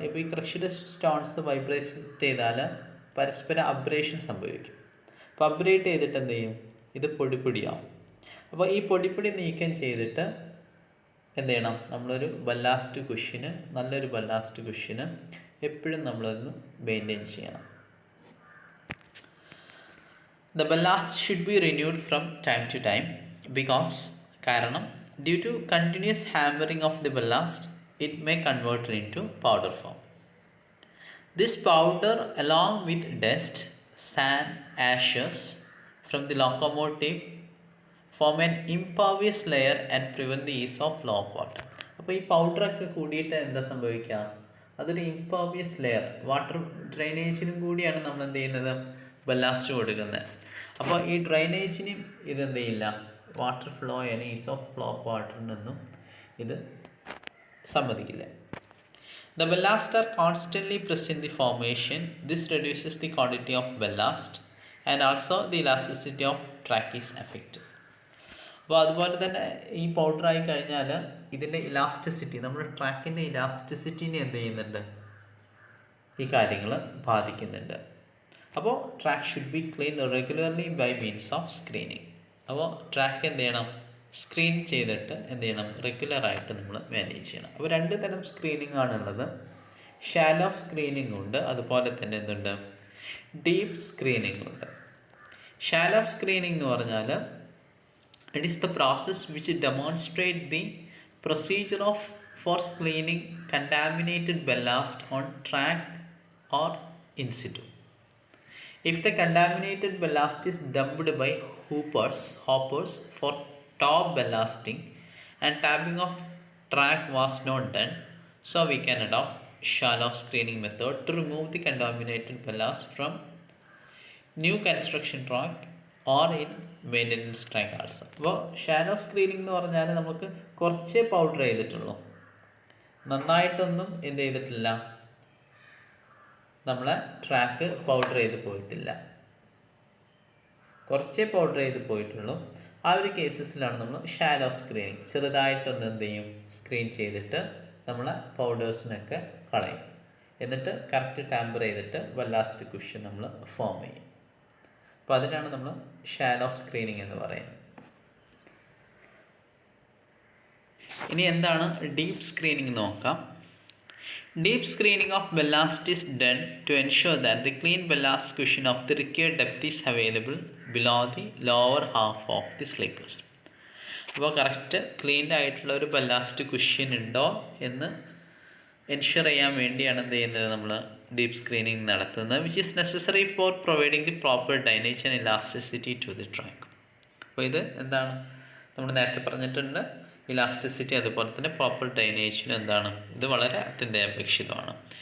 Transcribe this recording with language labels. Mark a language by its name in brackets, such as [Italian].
[Malayalam] ഇപ്പോൾ ഈ crushed stones vibrate ചെയ്താൽ പരസ്പരം അബ്രേഷൻ സംഭവിക്കും. അപ്പോൾ അബ്രേറ്റ് ചെയ്തിട്ട് എന്ത് ചെയ്യും, ഇത് പൊടിപ്പൊടിയാവും. അപ്പോൾ ഈ പൊടിപ്പൊടി നീക്കം ചെയ്തിട്ട് എന്ത് ചെയ്യണം, നമ്മളൊരു ബല്ലാസ്റ്റ് കുഷ്യന്, നല്ലൊരു ബല്ലാസ്റ്റ് കുഷ്യന് എപ്പോഴും നമ്മളൊന്ന് മെയിൻറ്റെയിൻ ചെയ്യണം. [English] The ballast should be renewed from time to time because കാരണം due to continuous hammering of the ballast it may convert into powder form. This powder along with dust, sand, ashes from the locomotive form an impervious layer and prevent the ease of flow of water. [Malayalam] അപ്പോൾ ഈ പൗഡറൊക്കെ കൂടിയിട്ട് എന്താ സംഭവിക്കുക, അതൊരു ഇംപർവിയസ് layer, water ഡ്രെയിനേജിനും കൂടിയാണ് നമ്മൾ എന്ത് ചെയ്യുന്നത്, ബല്ലാസ്റ്റ് കൊടുക്കുന്നത്. അപ്പോൾ ഈ ഡ്രെയിനേജിനും ഇതെന്ത് ചെയ്യില്ല, വാട്ടർ ഫ്ലോ ചെയ്യാൻ, ഈസ് ഓഫ് ഫ്ലോ ഓഫ് വാട്ടറിനൊന്നും ഇത് സമ്മതിക്കില്ല. [English] The ballast are constantly present in the formation. This reduces the quantity of ballast and also the elasticity of track is affected. [Malayalam] അപ്പോൾ അതുപോലെ തന്നെ ഈ പൗഡറായി കഴിഞ്ഞാൽ ഇതിൻ്റെ ഇലാസ്റ്റിസിറ്റി, നമ്മുടെ ട്രാക്കിൻ്റെ ഇലാസ്റ്റിസിറ്റിനെ എന്ത് ചെയ്യുന്നുണ്ട്, ഈ കാര്യങ്ങൾ ബാധിക്കുന്നുണ്ട്. [English] അപ്പോൾ track should be clean regularly by means of screening. [Malayalam] അപ്പോൾ ട്രാക്ക് എന്ത് ചെയ്യണം, സ്ക്രീൻ ചെയ്തിട്ട് എന്ത് ചെയ്യണം, റെഗുലറായിട്ട് നമ്മൾ മാനേജ് ചെയ്യണം. അപ്പോൾ രണ്ട് തരം സ്ക്രീനിങ് ആണുള്ളത്. ഷാലോ സ്ക്രീനിങ് ഉണ്ട്, അതുപോലെ തന്നെ എന്തുണ്ട്, ഡീപ്പ് സ്ക്രീനിങ് ഉണ്ട്. [English] shallow screening [Malayalam] എന്ന് പറഞ്ഞാൽ [English] It is the process which demonstrate the procedure of for cleaning contaminated ballast on track or in situ. If the contaminated ballast is dumped by hoppers for top ballasting and tapping of track was not done, so we can adopt shallow screening method to remove the contaminated ballast from new construction track or in maintenance track also. [Malayalam] അപ്പോൾ shallow screening എന്ന് പറഞ്ഞാൽ നമുക്ക് കുറച്ചേ powder ചെയ്തിട്ടുള്ളൂ, നന്നായിട്ടൊന്നും എന്ത് ചെയ്തിട്ടില്ല, നമ്മളെ track powder ചെയ്ത് പോയിട്ടില്ല, കുറച്ചേ പൗഡർ ചെയ്ത് പോയിട്ടുള്ളൂ. ആ ഒരു കേസസിലാണ് നമ്മൾ ഷാലോ സ്ക്രീനിങ്, ചെറുതായിട്ടൊന്ന് എന്ത് ചെയ്യും, സ്ക്രീൻ ചെയ്തിട്ട് നമ്മളെ പൗഡേഴ്സിനൊക്കെ കളയും, എന്നിട്ട് കറക്റ്റ് ടാമ്പർ ചെയ്തിട്ട് ബല്ലാസ്റ്റ് കുഷ്യൻ നമ്മൾ ഫോം ചെയ്യും. അപ്പോൾ അതിനാണ് നമ്മൾ ഷാലോ സ്ക്രീനിങ് എന്ന് പറയുന്നത്. ഇനി എന്താണ് ഡീപ്പ് സ്ക്രീനിങ് നോക്കാം. [English] Deep screening of ballast is done to ensure that the clean ballast cushion of the required depth is available below the lower half of the sleepers. [Malayalam] അപ്പോൾ കറക്റ്റ് ക്ലീൻഡ് ആയിട്ടുള്ള ഒരു ballast cushion ഉണ്ടോ എന്ന് ensure ചെയ്യാൻ വേണ്ടിയാണ് എന്ത് ചെയ്യുന്നത്, നമ്മൾ ഡീപ്പ് സ്ക്രീനിങ് നടത്തുന്നത്. [English] Which is necessary for providing the proper drainage and elasticity to the track. [Malayalam] അപ്പോൾ ഇത് എന്താണ്, നമ്മൾ നേരത്തെ പറഞ്ഞിട്ടുണ്ട്, ഇലാസ്റ്റിസിറ്റി അതുപോലെ തന്നെ പ്രോപ്പർ ഡൈനേജിന് എന്താണ്, ഇത് വളരെ അത്യന്താപേക്ഷിതമാണ്.